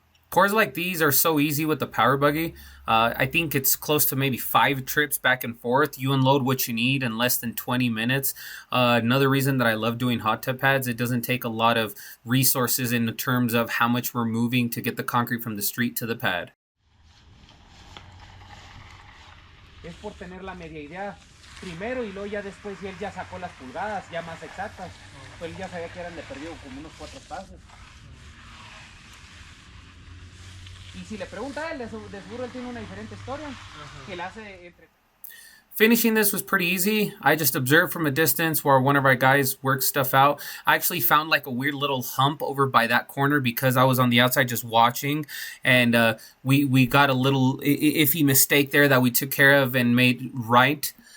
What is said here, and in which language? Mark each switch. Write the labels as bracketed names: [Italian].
[English] Pours like these are so easy with the Power Buggy. I think it's close to maybe 5 trips back and forth. You unload what you need in less than 20 minutes. Another reason that I love doing hot tub pads, it doesn't take a lot of resources in terms of how much we're moving to get the concrete from the street to the pad. [Spanish] Es por tener la media idea primero y luego ya después él ya sacó las pulgadas ya más exactas. Pues él ya sabía que eran de perdido como unos 4 pasos. Y si le pregunta a él, de seguro él tiene una diferente historia que la hace entre. [English] Finishing this was pretty easy. I just observed from a distance while one of our guys worked stuff out. I actually found like a weird little hump over by that corner because I was on the outside just watching, and we got a little iffy mistake there that we took care of and made right.